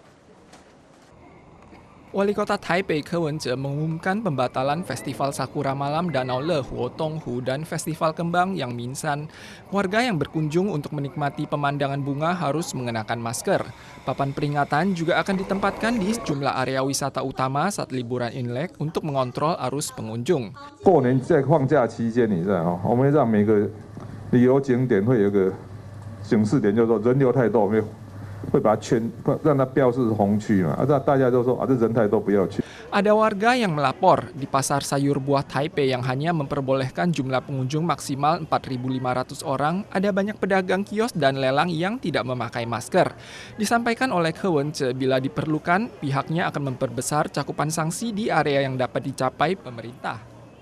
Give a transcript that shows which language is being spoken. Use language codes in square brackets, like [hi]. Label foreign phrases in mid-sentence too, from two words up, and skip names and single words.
[id] Wali Kota Taipei Ke Wen-je mengumumkan pembatalan Festival Sakura Malam Danau Le Huo Tonghu dan Festival Kembang Yang Minsan. Warga yang berkunjung untuk menikmati pemandangan bunga harus mengenakan masker. Papan peringatan juga akan ditempatkan di sejumlah area wisata utama saat liburan Imlek untuk mengontrol arus pengunjung. [zh] 过年在放假期间，你知道我们让每个旅游景点会有个警示点，就是说人流太多，没有。会把它圈，让它标示红区嘛，大家都说这人太多不要去。 [id] Ada warga yang melapor di pasar sayur buah Taipei yang hanya memperbolehkan jumlah pengunjung maksimal 4.500 orang, ada banyak pedagang kios dan lelang yang tidak memakai masker. Disampaikan oleh Ke Wen-je, bila diperlukan, pihaknya akan memperbesar cakupan sanksi di area yang dapat dicapai pemerintah.